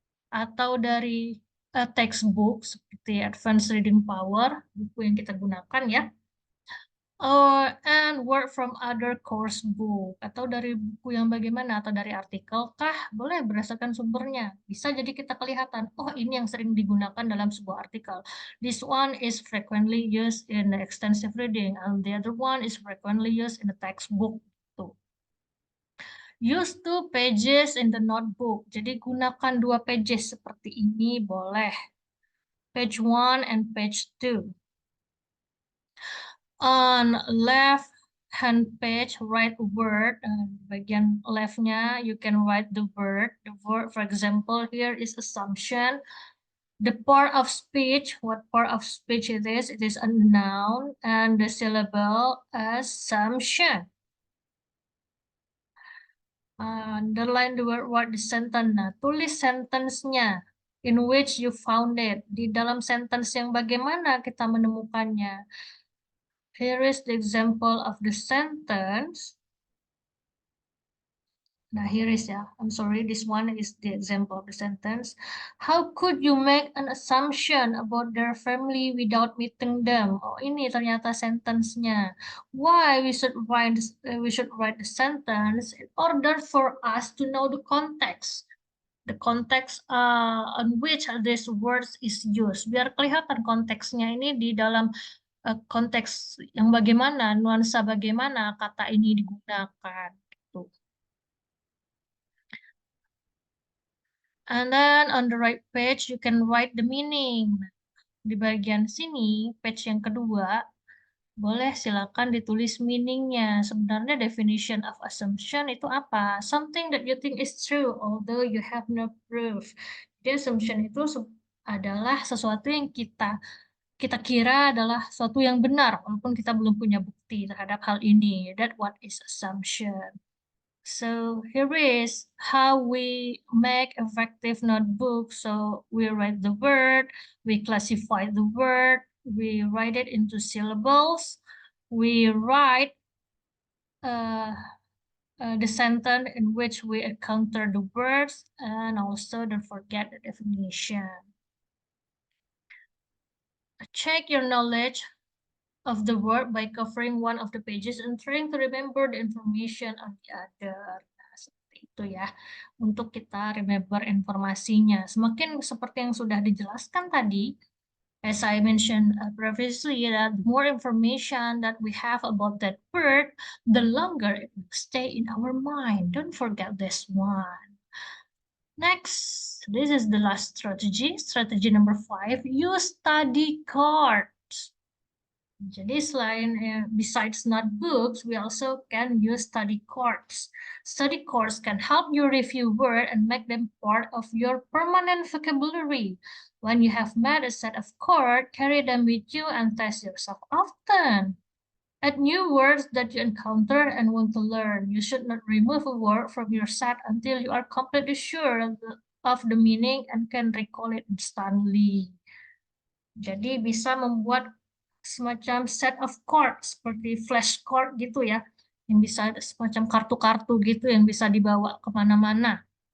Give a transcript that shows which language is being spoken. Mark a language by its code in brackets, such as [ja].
[id] atau dari textbook seperti Advanced Reading Power, buku yang kita gunakan ya. [en] And work from other course book, [id] atau dari buku yang bagaimana, atau dari artikel kah? Boleh berdasarkan sumbernya. Bisa jadi kita kelihatan, oh ini yang sering digunakan dalam sebuah artikel. [en] This one is frequently used in the extensive reading, and the other one is frequently used in the textbook. [id] Tuh. [en] Use 2 pages in the notebook. [id] Jadi gunakan 2 pages seperti ini boleh. [en] Page 1 and page 2. On left hand page, write a word. [id] Bagian leftnya, [en] you can write the word. The word, for example, here is assumption. The part of speech, what part of speech it is? It is a noun, and the syllable assumption. Underline the word the sentence. [id] Nah, tulis sentence-nya. [en] In which you found it. [id] Di dalam sentence yang bagaimana kita menemukannya. [en] Here is the example of the sentence. Now here is I'm sorry, this one is the example of the sentence. How could you make an assumption about their family without meeting them? [id] Oh, ini ternyata sentence-nya. [en] Why we should write the sentence in order for us to know the context. The context on which this words is used. [id] Biar kelihatan konteksnya ini di dalam konteks yang bagaimana, nuansa bagaimana kata ini digunakan. Gitu. [en] And then on the right page, you can write the meaning. [id] Di bagian sini, page yang kedua, boleh silakan ditulis meaningnya. Sebenarnya definition of assumption itu apa? [en] Something that you think is true, although you have no proof. [id] Jadi assumption itu adalah sesuatu yang kita kira adalah sesuatu yang benar, walaupun kita belum punya bukti terhadap hal ini. [en] That what is assumption. So here is how we make effective notebook. So we write the word, we classify the word, we write it into syllables, we write the sentence in which we encounter the words, and also don't forget the definition. Check your knowledge of the word by covering one of the pages and trying to remember the information on the other. [id] Nah, seperti itu ya, untuk kita remember informasinya. Semakin seperti yang sudah dijelaskan tadi, [en] as I mentioned previously, that the more information that we have about that word, the longer it will stay in our mind. Don't forget this one. Next, this is the last strategy. Strategy number 5, use study cards. [id] Jadi selain [en] besides notebooks, we also can use study cards. Study cards can help you review words and make them part of your permanent vocabulary. When you have met a set of cards, carry them with you and test yourself often. Add new words that you encounter and want to learn. You should not remove a word from your set until you are completely sure of the meaning and can recall it instantly. [id] Jadi bisa membuat semacam set of card seperti flashcard gitu ya, yang bisa semacam kartu-kartu gitu yang bisa dibawa kemana-mana.